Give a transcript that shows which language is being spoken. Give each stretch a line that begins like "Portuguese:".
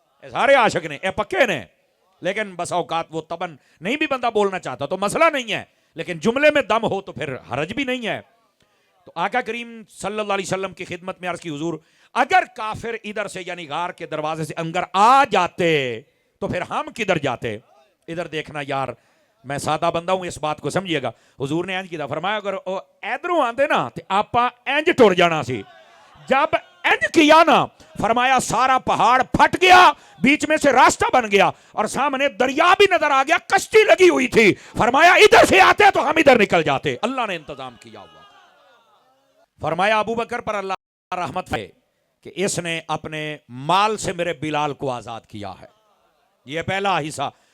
Punjabi: سارے عاشق نے اے پکے نے,
Urdu: لیکن بس اوقات وہ تبن نہیں بھی بندہ بولنا چاہتا تو مسئلہ نہیں ہے, لیکن جملے میں دم ہو تو پھر حرج بھی نہیں ہے. تو آقا کریم صلی اللہ علیہ وسلم کی خدمت میں عرض کی حضور اگر کافر ادھر سے یعنی غار کے دروازے سے اندر آ جاتے تو پھر ہم کدھر جاتے. ادھر دیکھنا یار, میں سادہ بندہ ہوں, اس بات کو سمجھیے گا.
Punjabi: حضور نے انج کیتا, فرمایا اگر ادھروں آندے نا تے آپا انج ٹر جانا سی.
Urdu: جب انج کیا نا فرمایا سارا پہاڑ پھٹ گیا, بیچ میں سے راستہ بن گیا اور سامنے دریا بھی نظر آ گیا, کشتی لگی ہوئی تھی. فرمایا ادھر سے آتے تو ہم ادھر نکل جاتے. اللہ نے انتظام کیا ہوا. فرمایا ابو بکر پر اللہ رحمت ہے کہ اس نے اپنے مال سے میرے بلال کو آزاد کیا ہے. یہ پہلا حصہ.